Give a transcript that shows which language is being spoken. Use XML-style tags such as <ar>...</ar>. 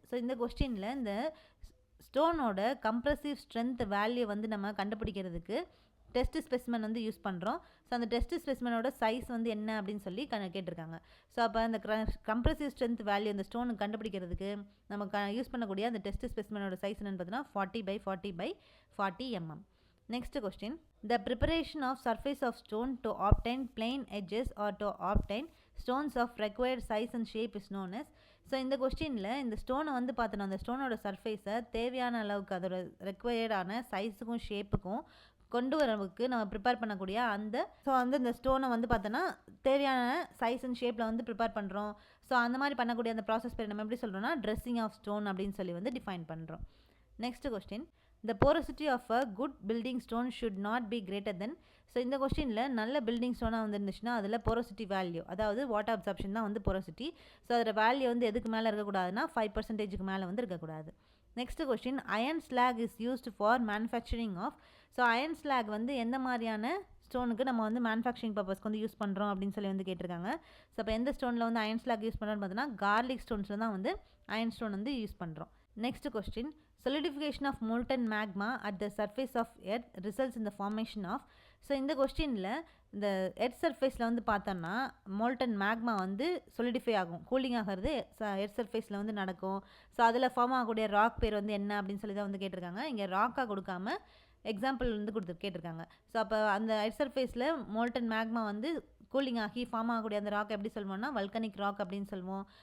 <ta>So இந்த கொஸ்டினில் இந்த ஸ்டோனோட கம்ப்ரெசிவ் ஸ்ட்ரென்த் வேல்யூ வந்து நம்ம கண்டுபிடிக்கிறதுக்கு டெஸ்ட் ஸ்பெசிமன் வந்து யூஸ் பண்ணுறோம். ஸோ அந்த டெஸ்ட் ஸ்பெசிமனோட சைஸ் வந்து என்ன அப்படின்னு சொல்லி கேட்டிருக்காங்க. ஸோ அப்போ அந்த கம்ப்ரெசிவ் ஸ்ட்ரென்த் வேல்யூ அந்த ஸ்டோனுக்கு கண்டுபிடிக்கிறதுக்கு நம்ம யூஸ் பண்ணக்கூடிய அந்த டெஸ்ட் ஸ்பெசிமனோட சைஸ் என்னென்னு பார்த்தீங்கன்னா 40x40x40 mm.</ta> <en>Next question, the preparation of surface of stone to obtain plain edges or to obtain stones of required size and shape is known as.</en> <ta>So இந்த கொஸ்டினில் இந்த ஸ்டோனை வந்து பார்த்தோன்னா அந்த ஸ்டோனோட சர்ஃபேஸை தேவையான அளவுக்கு அதோட ரெக்வயர்டான சைஸுக்கும் ஷேப்புக்கும் கொண்டு வரவுக்கு நம்ம ப்ரிப்பேர் பண்ணக்கூடிய இந்த ஸ்டோனை வந்து பார்த்தோன்னா தேவையான சைஸ் அண்ட் ஷேப்பில் வந்து ப்ரிப்பேர் பண்ணுறோம். ஸோ அந்த மாதிரி பண்ணக்கூடிய அந்த ப்ராசஸ் பேர் நம்ம எப்படி சொல்கிறோம்னா ட்ரெஸ்ஸிங் ஆஃப் ஸ்டோன் அப்படின்னு சொல்லி வந்து டிஃபைன் பண்ணுறோம்.</ta> <en>Next question, the porosity of a good building stone should not be greater than.</en> <ta>So இந்த கொஸ்டினில் நல்ல பில்டிங் ஸ்டோனாக வந்து இருந்துச்சுன்னா அதில் போரோசிட்டி வேல்யூ, அதாவது வாட்டர் அப்சார்ப்ஷன் தான் வந்து போரோசிட்டி. ஸோ அதோட வேல்யூ வந்து எதுக்கு மேலே இருக்கக்கூடாதுன்னா 5% மேலே வந்து இருக்கக்கூடாது.</ta> <en>Next question, iron slag is used for manufacturing of.</en> <ta>So iron slack வந்து எந்த மாதிரியான ஸ்டோனுக்கு நம்ம வந்து மேனுஃபேக்சரிங் பர்பஸ்க்கு வந்து யூஸ் பண்ணுறோம் அப்படின்னு சொல்லி வந்து கேட்டிருக்காங்க. ஸோ அப்போ எந்த ஸ்டோனில் வந்து அயன் ஸ்லாக் யூஸ் பண்ணுறோன்னு பார்த்தோன்னா கார்லிக் ஸ்டோன்ஸில் தான் வந்து அயன் ஸ்டோன் வந்து யூஸ் பண்ணுறோம்.</ta> <en>Next question, solidification of molten magma at the surface of earth results in the formation of.</en> <ta>So இந்த கொஸ்டினில் இந்த எர்த் சர்ஃபேஸில் வந்து பார்த்தோன்னா மோல்டன் மேக்மா வந்து சொலிடிஃபை ஆகும், கூலிங் ஆகிறது எர்த் சர்ஃபேஸில் வந்து நடக்கும். ஸோ அதில் ஃபார்ம் ஆகக்கூடிய ராக் பேர் வந்து என்ன அப்படின்னு சொல்லி தான் வந்து கேட்டிருக்காங்க. இங்கே ராக்காக கொடுக்காம எக்ஸாம்பிள் வந்து கேட்டிருக்காங்க. ஸோ அப்போ அந்த எர்த் சர்ஃபேஸில் மோல்டன் மேக்மா வந்து கூலிங் ஆகி ஃபார்ம் ஆகக்கூடிய அந்த ராக் எப்படி சொல்லுவோம்னா வல்கனிக் ராக் அப்படின்னு சொல்லுவோம்.</ta>